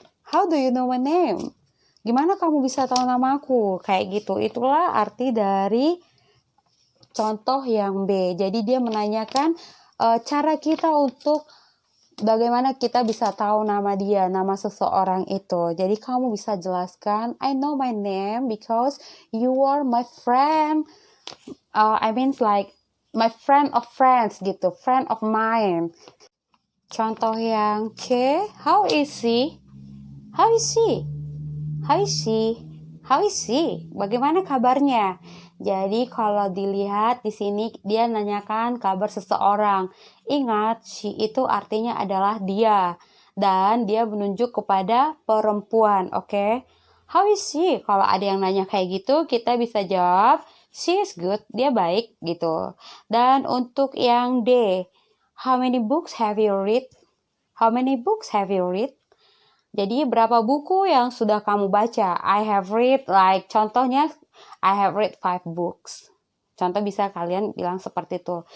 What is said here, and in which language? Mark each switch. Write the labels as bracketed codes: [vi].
[en] How do you know my name? [id] Gimana kamu bisa tahu namaku? Kayak gitu. Itulah arti dari contoh yang B. Jadi dia menanyakan cara kita untuk bagaimana kita bisa tahu nama dia, nama seseorang itu. Jadi kamu bisa jelaskan, [en] I know my name because you are my friend. I mean like my friend of friends gitu, friend of mine. [id] Contoh yang C, [en] how is he? How is he? How is he? How is he? [id] Bagaimana kabarnya? Jadi kalau dilihat di sini dia nanyakan kabar seseorang. Ingat, she itu artinya adalah dia dan dia menunjuk kepada perempuan, oke? [en] How is she? [id] Kalau ada yang nanya kayak gitu, kita bisa jawab [en] she is good, [id] dia baik gitu. Dan untuk yang D, [en] how many books have you read? How many books have you read? [id] Jadi berapa buku yang sudah kamu baca? [en] I have read [id] contohnya [en] I have read 5 books. [id] Contoh bisa kalian bilang seperti itu.